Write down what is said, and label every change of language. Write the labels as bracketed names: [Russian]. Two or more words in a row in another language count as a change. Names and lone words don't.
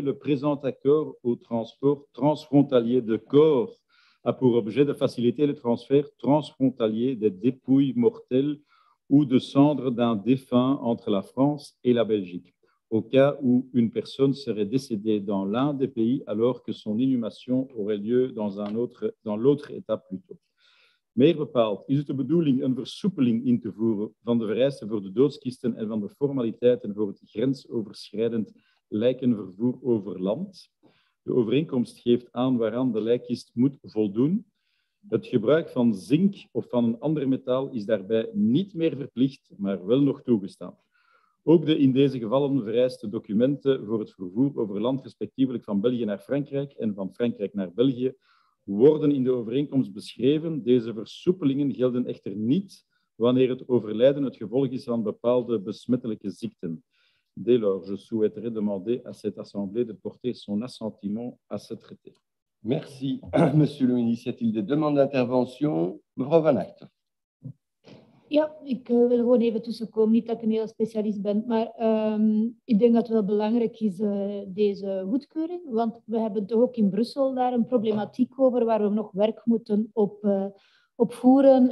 [French] Le présent accord au transport transfrontalier de corps a pour objet de faciliter le transfert transfrontalier des dépouilles mortelles ou de cendres d'un défunt entre la France et la Belgique, au cas où une personne serait décédée dans l'un des pays alors que son inhumation aurait lieu dans l'autre État plus tôt. [Dutch] Meer bepaald is het de bedoeling een versoepeling in te voeren van de vereisten voor de doodskisten en van de formaliteiten voor het grensoverschrijdend lijkenvervoer over land. De overeenkomst geeft aan waaraan de lijkkist moet voldoen. Het gebruik van zink of van een ander metaal is daarbij niet meer verplicht, maar wel nog toegestaan. Ook de in deze gevallen vereiste documenten voor het vervoer over land, respectievelijk van België naar Frankrijk en van Frankrijk naar België, worden in de overeenkomst beschreven. Deze versoepelingen gelden echter niet wanneer het overlijden het gevolg is van bepaalde besmettelijke ziekten. [French] Dès lors, je souhaiterais demander à cette Assemblée de porter son assentiment à ce traité. Merci, Monsieur le ministre. Y a-t-il des demandes d'intervention? [Dutch] Mevrouw Van Acht. Ja, ik wil gewoon even tussenkomen. Niet dat ik een heel specialist ben, maar ik denk dat het wel belangrijk is, deze goedkeuring. Want we hebben toch ook in Brussel daar een problematiek over waar we nog werk moeten op voeren.